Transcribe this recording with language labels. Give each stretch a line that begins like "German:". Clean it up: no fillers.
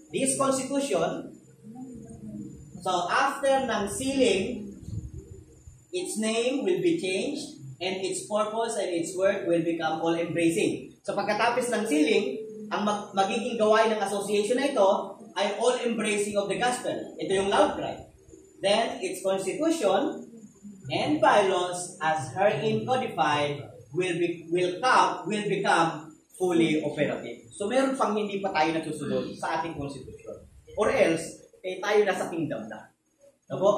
English: This constitution, so after ng sealing, its name will be changed and its purpose and its work will become all-embracing.
Filipino: So pagkatapos ng sealing, ang magiging gawain ng association na ito ay all-embracing of the gospel. Ito yung loud cry.
English: Then, its constitution and bylaws as herein codified will become fully operative.
Filipino: So, meron pang hindi pa tayo nasusunod sa ating constitution. Or else, tayo nasa kingdom na. Diba?